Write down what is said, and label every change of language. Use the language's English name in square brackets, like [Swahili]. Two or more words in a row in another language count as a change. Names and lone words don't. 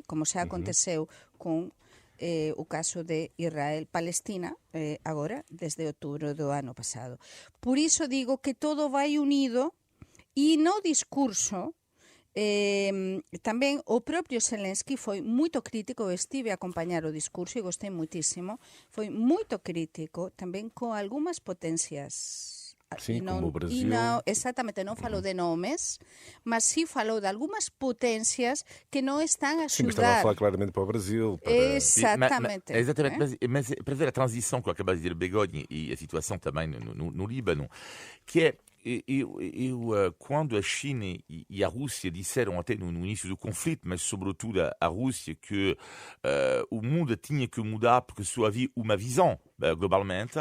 [Galician] Como xa aconteceu con o caso de Israel-Palestina, agora, desde outubro do ano pasado. Por iso digo que todo vai unido, e no discurso tamén o propio Zelensky foi moito crítico. Estive a acompañar o discurso e gostei moitísimo. Foi moito crítico tamén con algunhas potencias. [Portuguese] Sim, como o Brasil. Exatamente, não falou de nomes, mas sim falou de algumas potências que não estão a ajudar. Sim, mas estava a falar claramente para o Brasil. Exatamente. Mas para ver a transição que acaba de dizer Begonha e a situação também no Líbano, que é quando a China e a Rússia disseram até no início do conflito, mas sobretudo a Rússia, que o mundo tinha que mudar porque só havia uma visão globalmente.